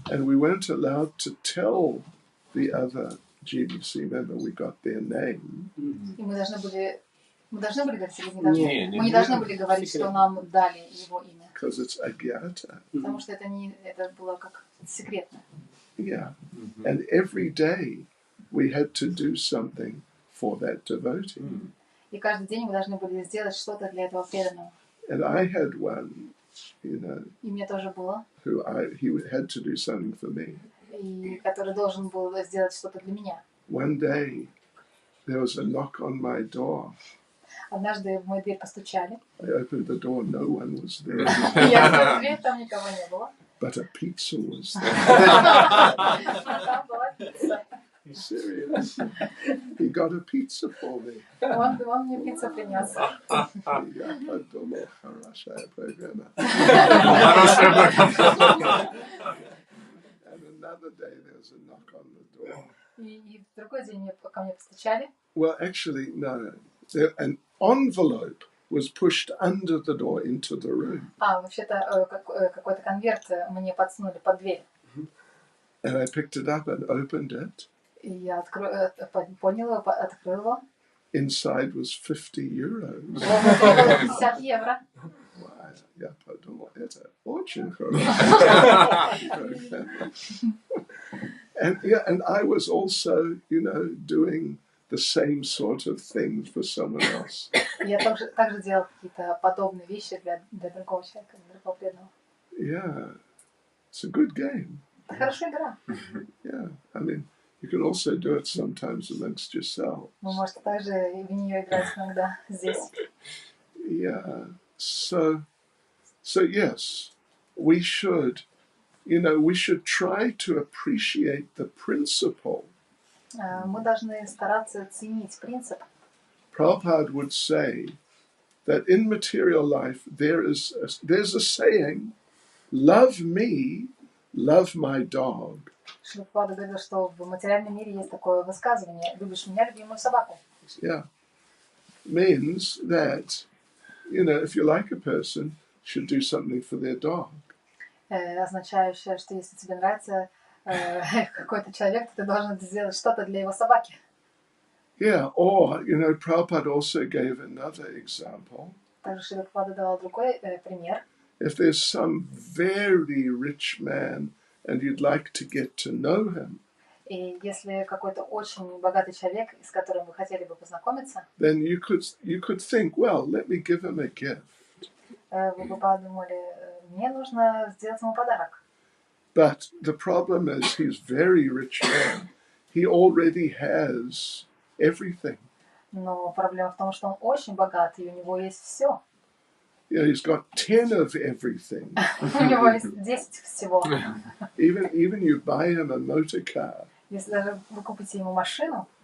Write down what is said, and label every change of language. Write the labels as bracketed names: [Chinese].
[English] And we weren't allowed to tell the other GBC member we got their name. [Russian] И мы должны были говорить, или не должны? Мы не должны были говорить, что нам дали его имя. [English] Because it's Agyata. [Russian] Потому что это было как секретно. [English] Yeah. And every day we had to do something for that devotee. [Russian] И каждый день мы должны были сделать что-то для этого преданного. [English] And I had one, [Russian] И мне тоже было. [English] he had to do something for me. [Russian] И который должен был сделать что-то для меня. [English] One day there was a knock on my door. [Russian] Однажды в мою дверь постучали. [English] I opened the door, no one was there. [Russian] Я открыла дверь, там никого не было. [English] But a pizza was there. [Russian] Там была пицца. [English] Serious? He got a pizza for me. [Russian] Он мне пиццу принес. Я подумал, хорошая программа. [English] And another day there was a knock on the door. [Russian] И в другой день ко мне постучали. [English] Well, actually, no. An envelope was pushed under the door into the room. [Russian] Вообще-то какой-то конверт мне подсунули под дверь. [English] And I picked it up and opened it. [Russian] И я понял его, открыл его. [English] Inside was 50 euros. [Russian] Было 50 евро. Я подумал, это очень хорошо. [English] And I was also, doing the same sort of things for someone else. [Russian] Я также делал какие-то подобные вещи для другого человека, для другого преданного. [English] Yeah, it's a good game. [Russian] Это хорошая игра. [English] Yeah, you can also do it sometimes amongst yourselves. [Russian] Вы можете также в нее играть иногда здесь. [English] Yeah, so yes, we should try to appreciate the principle. [Russian] Мы должны стараться ценить принцип. [English] Prabhupada would say that in material life there's a saying, love me, love my dog. [Russian] Прабхупада говорил, что в материальном мире есть такое высказывание: любишь меня, люби мою собаку. [English] Yeah. Means that, if you like a person, you should do something for their dog. [Russian] Означающее, что если тебе нравится какой-то человек, то ты должен сделать что-то для его собаки. [English] Yeah, or, Prabhupada also gave another example. [Russian] Также Шрила Прабхупада давал другой пример. [English] If there's some very rich man and you'd like to get to know him, [Russian] И если какой-то очень богатый человек, с которым вы хотели бы познакомиться, [English] then you could think, well, let me give him a gift. [Russian] вы бы подумали, мне нужно сделать ему подарок. [English] But the problem is he's very rich man. He already has everything. [Russian] Но проблема в том, что он очень богатый, и у него есть все. [English] You know, he's got 10 of everything. [Russian] У него есть 10 всего. [English] Even you buy him a motor car, [Russian] Если даже вы купите ему машину,